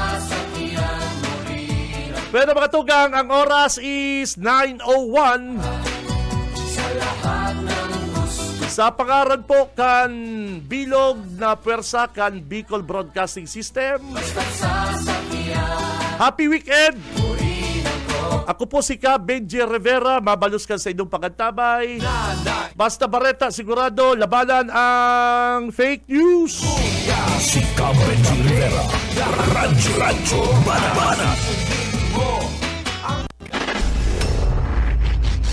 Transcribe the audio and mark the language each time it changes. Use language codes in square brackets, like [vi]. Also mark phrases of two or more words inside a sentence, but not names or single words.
[bik] Pero mga tugang, ang oras is 9:01. Sa pangaran po kan Bilog na Pwersa kan Bicol Broadcasting System. [en] Happy weekend! [bik] Ako po si Benji Rivera, mabalos ka sa inyong pagantabay. [tl] Basta Barreta, sigurado, labanan ang [en] fake news. [tl] Si Benji Rivera. Radyo Bana.